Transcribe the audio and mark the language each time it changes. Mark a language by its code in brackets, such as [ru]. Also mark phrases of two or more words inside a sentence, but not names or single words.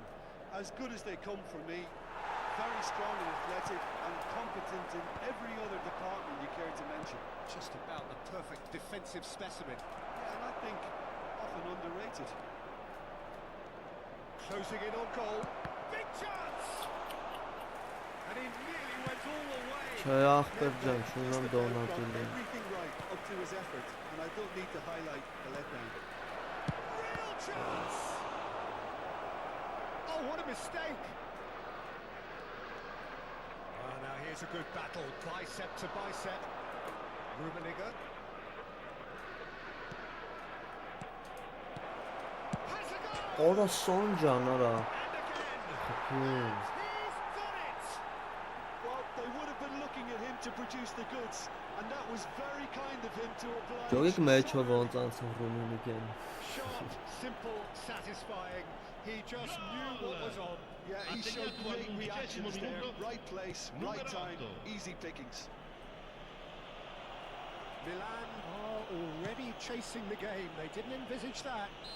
[en] As good as they come for me, very strong and athletic and competent in every other department you care to mention. Just about the perfect defensive specimen. Yeah, and I think often underrated. Closing in on goal. Big chance! And he nearly went all the way. [hy] Չէ ախպեր ջան, չունեմ դոնատիլ [en] Everything right up to his effort, and I don't need to highlight the letdown. Real chance! Oh, what a mistake! Now here's a good battle, bicep to bicep. Rummenigge. Has a goal! [hy] Օրա սոն ջան, արա [en] And again! He's done it! Well, they would have been looking at him to produce the goods, and that was very kind of him to oblige. [hy] Ջոգիկ մեջով ոնց անցավ Ռումինիկեն [en] Sharp, simple, satisfying. He just knew what was on. Yeah, he showed great reactions there. Right place, right time, easy pickings. Milan are already chasing the game. They didn't envisage that.